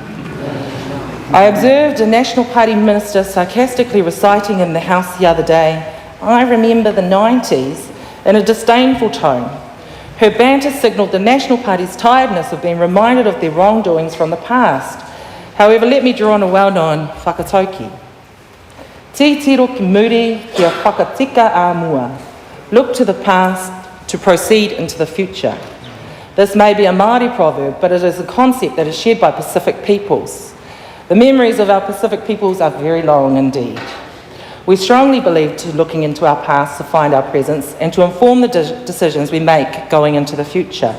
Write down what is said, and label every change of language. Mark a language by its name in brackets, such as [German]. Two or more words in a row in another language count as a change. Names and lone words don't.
[English] I observed a National Party minister sarcastically reciting in the House the other day, "I remember the 90s," in a disdainful tone. Her banter signalled the National Party's tiredness of being reminded of their wrongdoings from the past. However, let me draw on a well-known whakatauki. [Māori] Ti tiro ki muri kia whakatika a mua. [English] Look to the past to proceed into the future. This may be a Māori proverb, but it is a concept that is shared by Pacific peoples. The memories of our Pacific peoples are very long indeed. We strongly believe to looking into our past to find our presence and to inform the decisions we make going into the future.